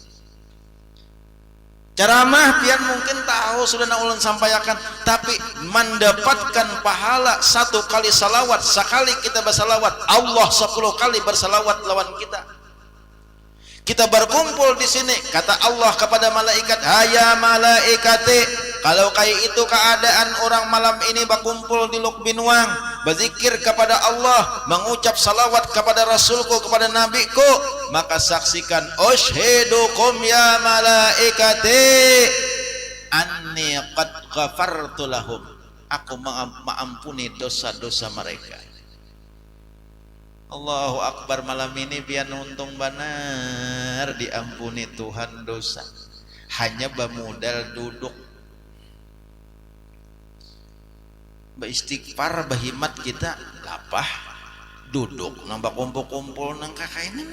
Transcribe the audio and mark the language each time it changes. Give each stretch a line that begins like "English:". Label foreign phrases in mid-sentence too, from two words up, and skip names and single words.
Banjar: Ceramah pian mungkin tahu sudah ulun sampaikan, tapi mendapatkan pahala 1 kali salawat, sekali kita bersalawat, Allah 10 kali bersalawat lawan kita.
Indonesian: Kita berkumpul di sini, kata Allah kepada malaikat,
Arabic: "هيا ملائكتي,
Indonesian: kalau kayak itu keadaan orang malam ini berkumpul di Luk Binuang, berzikir kepada Allah, mengucap salawat kepada Rasulku, kepada Nabiku, maka saksikan,
Arabic: أشهدكم يا ملائكتي أني قد غفرت لهم,
Indonesian: aku mengampuni dosa-dosa mereka."
Arabic: الله أكبر,
Banjar: malam ini biar untung benar diampuni Tuhan dosa. Hanya bamudal duduk beristighfar bahimat kita lapah duduk nang bakumpul-kumpul nang kakainin nah.